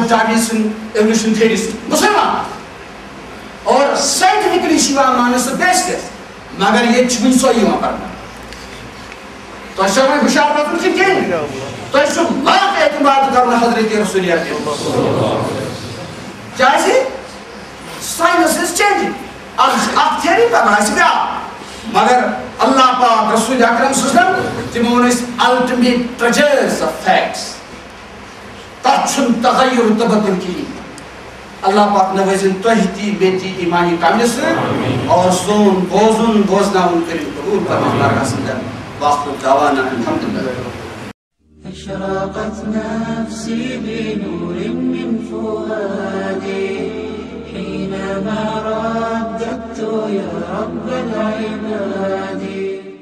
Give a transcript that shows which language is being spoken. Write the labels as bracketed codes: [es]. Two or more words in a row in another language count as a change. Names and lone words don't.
[ks] ڈارون سٕنٛدۍ [en] evolution theory [ks] سۭتۍ مسلمان اور ساینٹفکلی چھِ یِوان ماننہٕ سُہ بیسلٮ۪س مگر ییٚتہِ چھُ وٕنہِ سۄے یِوان پرنہٕ تۄہہِ چھا وۄنۍ ہُشار روزُن کہِ کِہیٖنۍ تۄہہِ چھُ لاکھ اعتماد کرُن حضرت رسول اکرم کیٛازِ [en] science is changing [ks] آز چھِ اکھ تھیوری پگاہ آسہِ بیٛاکھ مگر اللہ پاک رسول اکرم [ar] صلی اللہ علیہ وسلم [ks] تِمو ووٚن أسۍ [en] ultimate treasures of facts [ks] تتھ چھُنہٕ تغیر تبدل کِہیٖنۍ اللہ پاک نوازن تۄہہِ تہِ بیٚیہِ تہِ ایٖمانی کامہِ سۭتۍ اور سون بوزُن بوزناوُن کٔرِو قبوٗل پننِس بارگاہس انٛدر [ar] وآخر دعوانا الحمد لله أشرقت نفسي بنور من فؤادي حينما رددت يا رب العباد